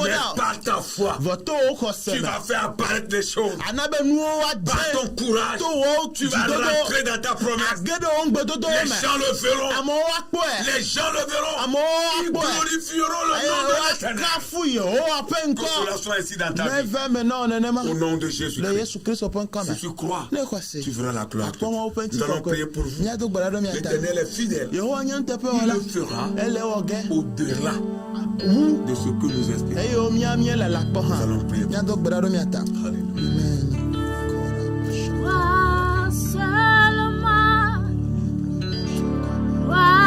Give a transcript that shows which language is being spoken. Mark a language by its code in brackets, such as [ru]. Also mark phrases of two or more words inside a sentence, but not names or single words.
[fr] Mais [ee] ɖa o. [fr] par ta foi, [ee] Vɔ to wo [fr] tu [ee] xɔse [fr] vas [ee] me. [fr] faire apparaître les choses. [ee] Ana be nuwo [fr] Par ton [ee] woadze. [fr] courage, [ee] To wo [fr] tu vas rentrer [ee] dzidodo. [fr] dans ta promesse. [ee] Age ɖe wo ŋgbedodo [fr] Les [ee] me. [fr] gens le verront. [ee] Amewo akpɔe. [fr] Les gens le verront. [ee] Amewo [fr] Ils [ee] akpɔe. [fr] glorifieront le [ee] Eye [fr] nom de l'Éternel. [ee] woakafu Yehowa ƒe [fr] Que cela [ee] ŋkɔ. [fr] soit ici dans ta vie. [ee] Neve me na wo nenema. [fr] Au nom de Jésus. [ee] Le Yesu Kristo ƒe ŋkɔme. [fr] Si tu crois, [ee] Ne xɔse. [fr] tu verras la gloire. [ee] Akpɔ Mawu ƒe [fr] Nous allons prier pour [ee] ŋutikɔkɔe. [fr] vous. [ee] Míado gbe ɖa ɖo mia ta. [fr] L'Éternel est fidèle. [ee] Yehowa nye nuteƒe [fr] Il [ee] wɔla. [fr] le fera [ee] Ele wɔ ge. [fr] au-delà [ee] Wu [fr] de ce que nous espérons. [ee] eye wo míele la kpɔ [fr] Nous [ee] hã. [fr] allons prier. [ee] Míado gbe ɖa ɖo mia ta. [fr] Alléluia. Amen. Toi seulement, toi